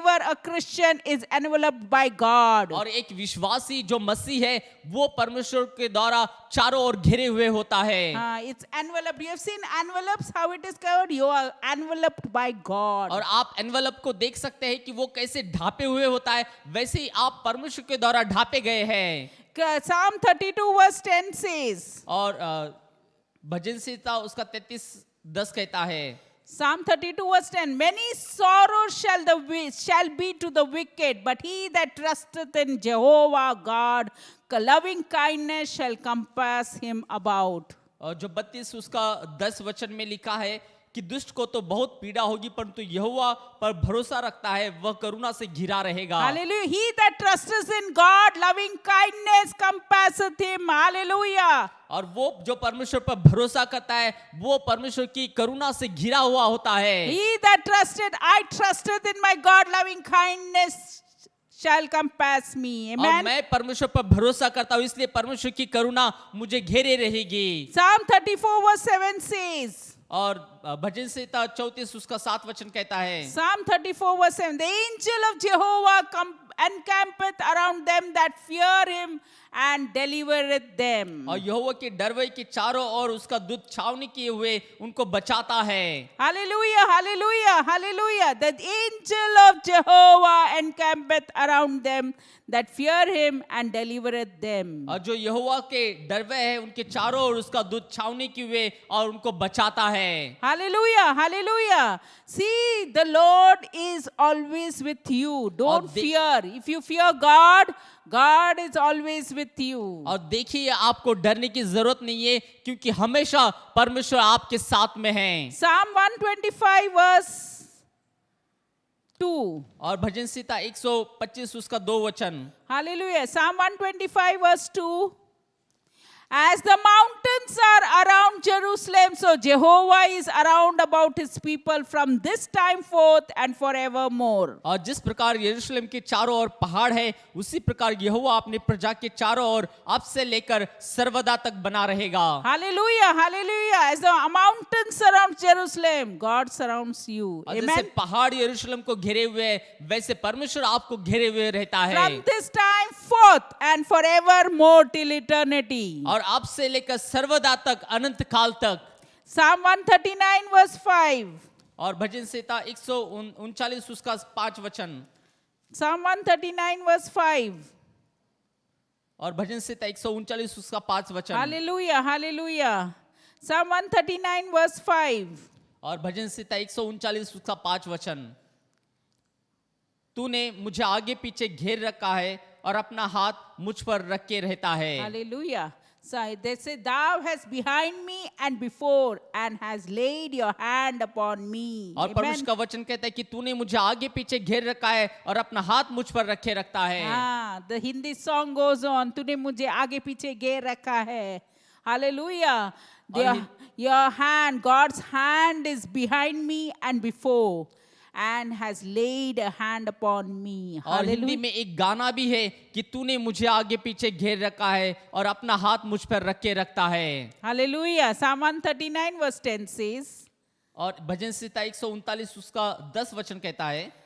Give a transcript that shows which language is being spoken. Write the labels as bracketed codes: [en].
[en] A Christian is enveloped by God. [hi] और एक विश्वासी जो मसीह है वो परमेश्वर के द्वारा चारों ओर घिरे हुए होता है। [en] It's enveloped. You have seen envelopes, how it is covered. You are enveloped by God. [hi] और आप एनवलप को देख सकते हैं कि वो कैसे ढापे हुए होता है, वैसे ही आप परमेश्वर के द्वारा ढापे गए हैं। [en] Psalm 32 verse 10 says. [hi] और भजन संहिता उसका 33:10 कहता है, [en] Psalm 32 verse 10, many sorrows shall be to the wicked, but he that trusteth in Jehovah God, loving kindness shall compass him about. [hi] और जो 32 उसका 10 वचन में लिखा है कि दुष्ट को तो बहुत पीड़ा होगी परंतु यहोवा पर भरोसा रखता है वह करुणा से घिरा रहेगा। [en] Hallelujah. He that trusteth in God, loving kindness compasseth him. Hallelujah. [hi] और वो जो परमेश्वर पर भरोसा करता है वो परमेश्वर की करुणा से घिरा हुआ होता है। [en] He that trusted, I trusted in my God, loving kindness shall compass me. [hi] और [en] Amen. [hi] मैं परमेश्वर पर भरोसा करता हूँ इसलिए परमेश्वर की करुणा मुझे घेरे रहेगी। [en] Psalm 34 verse 7 says. [hi] और भजन संहिता 34 उसका 7 वचन कहता है, [en] Psalm 34 verse 7, the angel of Jehovah encampeth around them that fear him and delivereth them. [hi] और यहोवा के डरवे के चारों ओर उसका दूत छावनी किए हुए उनको बचाता है। [en] Hallelujah, hallelujah, hallelujah. The angel of Jehovah encampeth around them that fear him and delivereth them. [hi] और जो यहोवा के डरवे है उनके चारों ओर उसका दूत छावनी किए हुए और उनको बचाता है। [en] Hallelujah, hallelujah. See, the Lord is always with you. Don't fear. If you fear God, God is always with you. [hi] और देखिए आपको डरने की जरूरत नहीं है क्योंकि हमेशा परमेश्वर आपके साथ में है। [en] Psalm 125 verse 2. [hi] और भजन संहिता 125 उसका 2 वचन। [en] Hallelujah. Psalm 125 verse 2. As the mountains are around Jerusalem, so Jehovah is around about his people from this time forth and forevermore. [hi] और जिस प्रकार यरूशलेम के चारों ओर पहाड़ है उसी प्रकार यहोवा अपने प्रजा के चारों ओर अब से लेकर सर्वदा तक बना रहेगा। [en] Hallelujah, hallelujah. As the mountains surround Jerusalem, God surrounds you. [hi] और जैसे [en] Amen. [hi] पहाड़ यरूशलेम को घेरे हुए है वैसे परमेश्वर आपको घेरे हुए रहता है। [en] From this time forth and forevermore till eternity. [hi] और अब से लेकर सर्वदा तक अनंत काल तक। [en] Psalm 139 verse 5. [hi] और भजन संहिता 139 उसका 5 वचन। [en] Psalm 139 verse 5. [hi] और भजन संहिता 139 उसका 5 वचन। [en] Hallelujah, hallelujah. Psalm 139 verse 5. [hi] और भजन संहिता 139 उसका 5 वचन। तूने मुझे आगे पीछे घेर रखा है और अपना हाथ मुझ पर रख के रहता है। [en] Hallelujah. So they say, thou hast behind me and before and has laid your hand upon me. [hi] और परमेश्वर का वचन कहता है कि तूने मुझे आगे पीछे घेर रखा है और अपना हाथ मुझ पर रखे रखता है। [en] The Hindi song goes on. [hi] तूने मुझे आगे पीछे घेर रखा है. [en] Hallelujah. Your hand, God's hand is behind me and before and has laid a hand upon me. [hi] और हिंदी में एक गाना भी है कि तूने मुझे आगे पीछे घेर रखा है और अपना हाथ मुझ पर रख के रखता है। [en] Hallelujah. Psalm 139 verse 10 says. [hi] और भजन संहिता 139 उसका 10 वचन कहता है।